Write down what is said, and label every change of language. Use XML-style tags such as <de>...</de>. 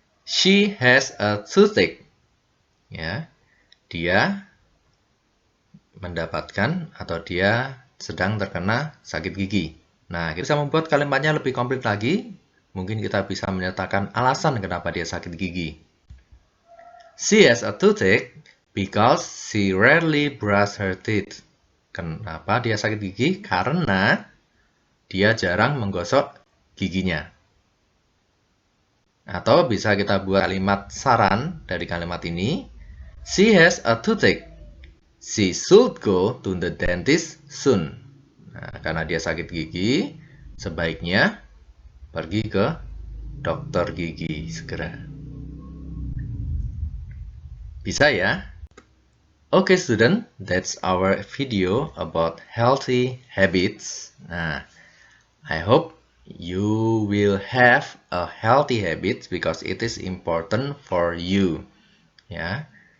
<en>She has a toothache.</en> <id>Ya, dia mendapatkan atau dia sedang terkena sakit gigi. Nah, kita bisa membuat kalimatnya lebih komplit lagi. Mungkin kita bisa menyatakan alasan kenapa dia sakit gigi.</id> <en>She has a toothache because she rarely brush her teeth.</en> <id>Kenapa dia sakit gigi? Karena dia jarang menggosok giginya. Atau bisa kita buat kalimat saran dari kalimat ini.</id> <en>She has a toothache. She should go to the dentist soon.</en> <id>Nah, karena dia sakit gigi, sebaiknya pergi ke dokter gigi segera. Bisa ya?</id> <en>Okay, student, that's our video about healthy habits. Nah, I hope you will have a healthy habit because it is important for you. Yeah.</en>